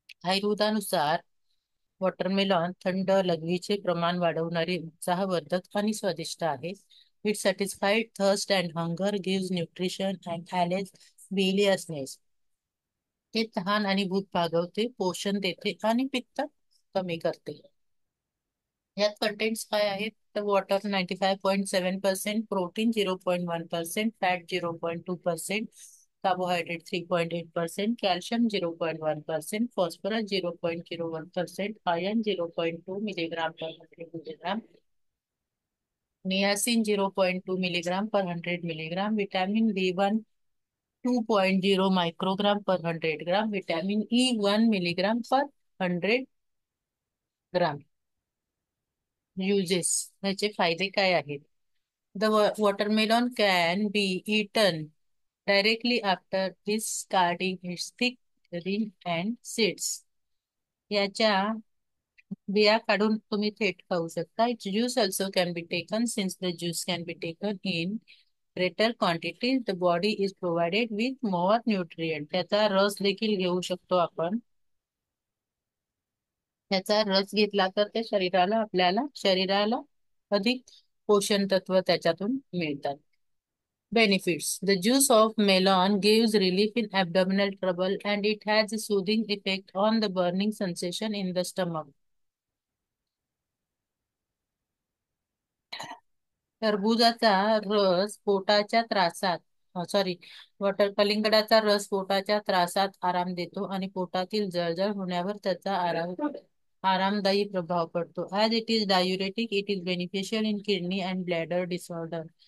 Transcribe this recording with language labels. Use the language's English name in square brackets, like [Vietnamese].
[Marathi] आयुर्वेदानुसार वॉटरमेलॉन थंड लघवीचे प्रमाण वाढवणारे, उत्साहवर्धक आणि स्वादिष्ट आहे. [English] It satisfied thirst and hunger, gives nutrition and allays biliousness. [Marathi] हे तहान आणि भूक भागवते, पोषण देते आणि पित्त कमी करते. यात कंटेंट्स काय आहेत? तर water 95.7%, protein 0.1%, fat 0.2%, carbohydrate 3.8%, calcium 0.1%, phosphorus 0.01%, iron 0.2 milligram पर 100 मिलीग्राम, नियासिन 0.2 मिलीग्राम पर 100 मिलीग्राम, विटामिन B1 2.0 माइक्रोग्राम पर 100 ग्राम, विटामिन ई 1 मिलीग्राम पर 100 ग्राम. युजेस, याचे फायदे काय आहेत? [English] The watermelon can be eaten directly after discarding its thick rind and seeds. [Marathi] याच्या बिया काढून तुम्ही थेट खाऊ शकता. [English] Its juice also can be taken. Since the juice can be taken in greater quantity, the body is provided with more nutrient. [Marathi] त्याचा रस देखील घेऊ शकतो आपण. त्याचा रस घेतला तर ते आपल्याला शरीराला अधिक पोषण तत्व त्याच्यातून मिळतात. [English] Benefits. The juice of melon gives relief in abdominal trouble and it has a soothing effect on the burning sensation in the stomach. [Marathi] टरबूजाचा रस पोटाच्या त्रासात सॉरी कलिंगडाचा रस पोटाच्या त्रासात आराम देतो आणि पोटातील जळजळ होण्यावर त्याचा आरामदायी प्रभाव पडतो. [English] As it is diuretic, it is beneficial in kidney and bladder disorder.